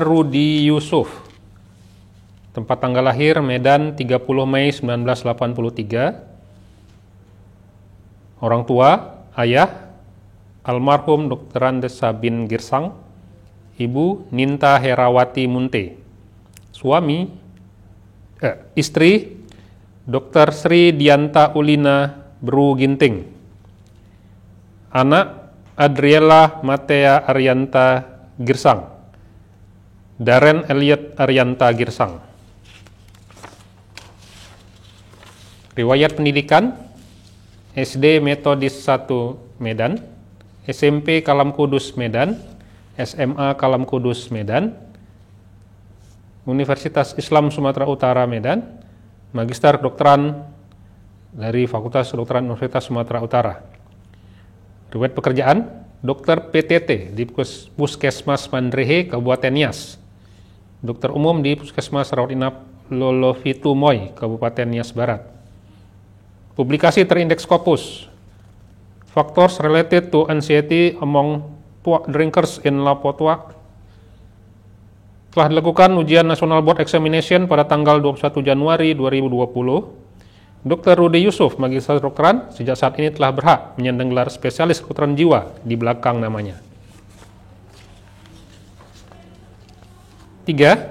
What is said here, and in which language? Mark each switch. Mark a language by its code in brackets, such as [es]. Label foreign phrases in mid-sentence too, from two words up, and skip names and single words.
[id] Rudi Yusuf, tempat tanggal lahir Medan 30 Mei 1983. Orang tua, ayah, almarhum Dr. Andes Sabin Girsang, Ibu Ninta Herawati Munte. Istri Dr. Sri Dianta Ulina Bru Ginting. Anak Adriela Matea Arianta Girsang. Darren Elliot Arianta Girsang. Riwayat pendidikan, SD Metodis 1 Medan, SMP Kalam Kudus Medan, SMA Kalam Kudus Medan, Universitas Islam Sumatera Utara Medan, Magister Kedokteran dari Fakultas Kedokteran Universitas Sumatera Utara. Riwayat pekerjaan, Dokter PTT di Puskesmas Mandrehe, Kabupaten Nias. Dokter umum di Puskesmas Rawat Inap Lolovitu Moy, Kabupaten Nias Barat. Publikasi terindeks Scopus, [en] Factors related to anxiety among drinkers in Lapotua. [id] Telah dilakukan ujian [en] National Board Examination [id] pada tanggal 21 Januari 2020. Dr. Rudi Yusuf, Magister Kedokteran, sejak saat ini telah berhak menyandang gelar Spesialis Kedokteran Jiwa di belakang namanya. 3.